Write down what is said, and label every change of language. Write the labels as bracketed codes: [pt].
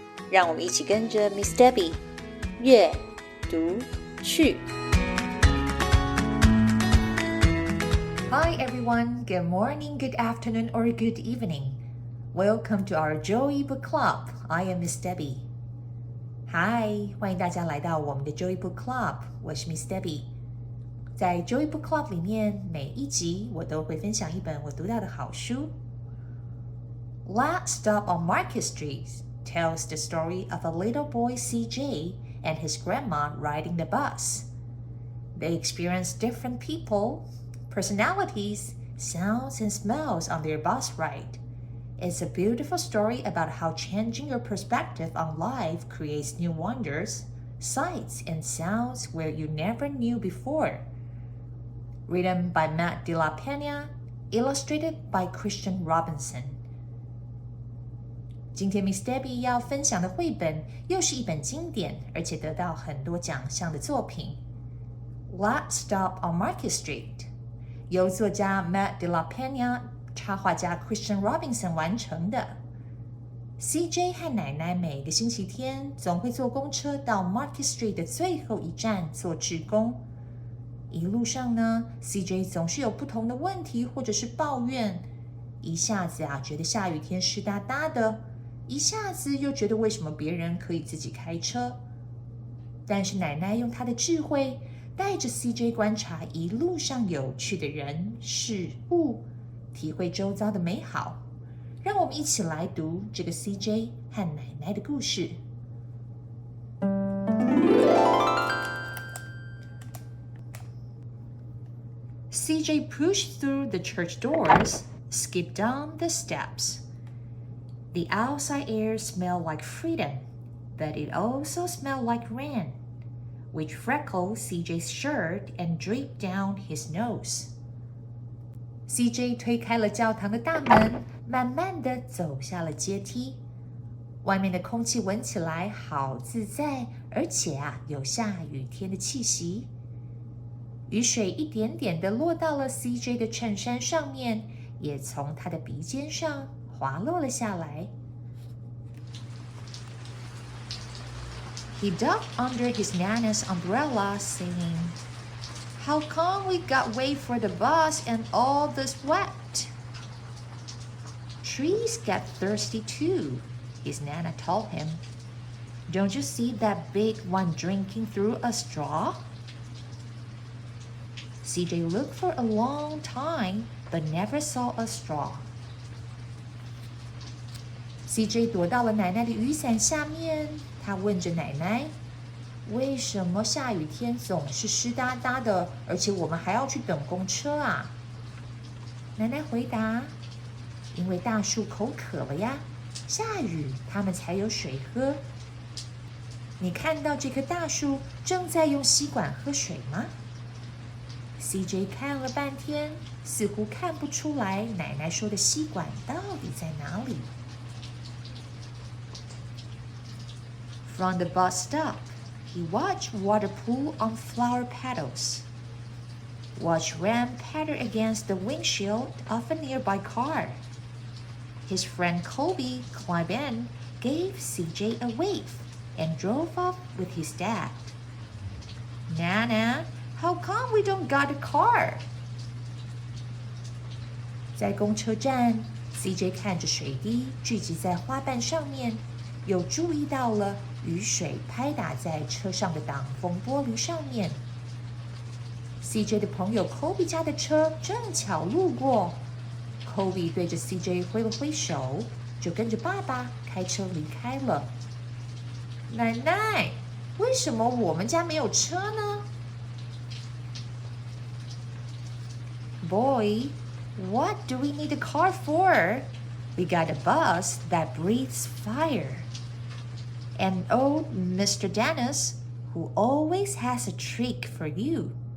[zh] 让我们一起跟着 Miss Debby 阅读去。 [en] Hi everyone, good morning, good afternoon, or good evening. Welcome to our Joy Book Club. I am Miss Debby. [zh] Hi, 欢迎大家来到我们的 Joy Book Club. 我是 Miss Debby. 在 Joy Book Club 里面，每一集我都会分享一本我读到的好书。 [en] Last Stop on Market Street tells the story of a little boy CJ and his grandma riding the bus. They experience different people, personalities, sounds, and smells on their bus ride. It's a beautiful story about how changing your perspective on life creates new wonders, sights, and sounds where you never knew before. Written by Matt De La Pena, illustrated by Christian Robinson. [zh] 今天 Miss Debby 要分享的绘本又是一本经典，而且得到很多奖项的作品。 Last Stop on Market Street 由作家 Matt De La Pena、插画家 Christian Robinson 完成的。 CJ 和奶奶每个星期天总会坐公车到 Market Street 的最后一站做志工。一路上呢 ，CJ 总是有不同的问题或者是抱怨，一下子觉得下雨天湿哒哒的。一下子又觉得为什么别人可以自己开车，但是奶奶用她的智慧，带着 CJ 观察一路上有趣的人事物，体会周遭的美好。让我们一起来读这个 CJ 和奶奶的故事。 [en] CJ pushed through the church doors, skipped down the steps.The outside air smelled like freedom, but it also smelled like rain, which freckled CJ's shirt and dripped down his nose. [zh] CJ 推开了教堂的大门，慢慢地走下了阶梯。外面的空气闻起来好自在，而且有下雨天的气息。雨水一点点地落到了 CJ 的衬衫上面，也从他的鼻尖上滑落了下来。 [en] He ducked under his Nana's umbrella, singing, "How come we got wait for the bus and all this wet?" "Trees get thirsty too," his Nana told him. "Don't you see that big one drinking through a straw?" CJ looked for a long time, but never saw a straw. [zh] CJ 躲到了奶奶的雨伞下面，他问着奶奶：“为什么下雨天总是湿哒哒的，而且我们还要去等公车啊？” 奶奶回答：“因为大树口渴了呀，下雨它们才有水喝。你看到这棵大树正在用吸管喝水吗？” CJ 看了半天，似乎看不出来奶奶说的吸管到底在哪里。 [en] From the bus stop, he watched water pool on flower petals. Watched rain patter against the windshield of a nearby car. His friend Kobe climbed in, gave CJ a wave, and drove off with his dad. Nana, how come we don't got a car? [zh] 在公车站 ，CJ 看着水滴聚集在花瓣上面，又注意到了雨水拍打在车上的挡风玻璃上面。 CJ 的朋友 Kobe 家的车正巧路过 ，Kobe 对着 CJ 挥了挥手，就跟着爸爸开车离开了。奶奶，为什么我们家没有车呢？ [en] Boy, what do we need a car for? We got a bus that breathes fire.And old Mr. Dennis, who always has a trick for you.